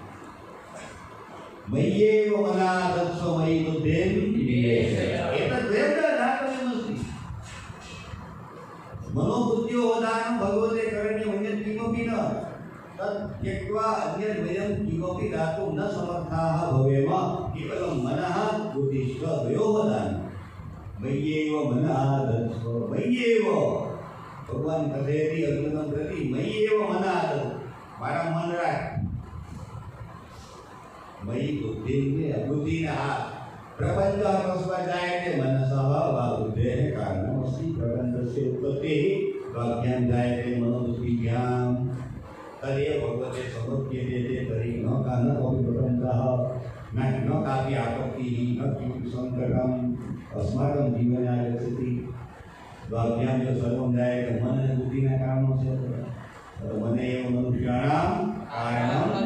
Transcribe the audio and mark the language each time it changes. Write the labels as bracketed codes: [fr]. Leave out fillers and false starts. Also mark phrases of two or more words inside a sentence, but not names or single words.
[sa] मय्येव मनः तत्स्व मयि बुद्धिं निवेशय एतद्वयं दातव्यमस्ति मनोबुद्ध्योः दानं भगवते करणीयम् अन्यत् किमपि न तत् त्यक्त्वा अन्यत् वयं किमपि दातुं न समर्थाः भवेम केवलं मनः बुद्धिश्च द्वयोः दानं मय्येव मनः तत्स्व मय्येव भगवान कथयति अर्जुनं प्रति मय्येव मनः [gu] મારા મન રાખ [sa] मयि बुद्धिं बुद्धिना प्रबन्धः कस्मात् जायते मनसः वा बुद्धेः कारणमस्ति प्रबन्धस्य उत्पत्तिः वाक्यां जायते मनोबुद्धिभ्यां तदेव भगवते समर्प्यते तर्हि न कोऽपि प्रबन्धः न कापि आपत्तिः न किमपि सङ्कटम् अस्माकं जीवने आगच्छति वाक्यां जो सर्वं जायते मन बुद्धिना कारणस्य मन एव मनुष्याणां कारणं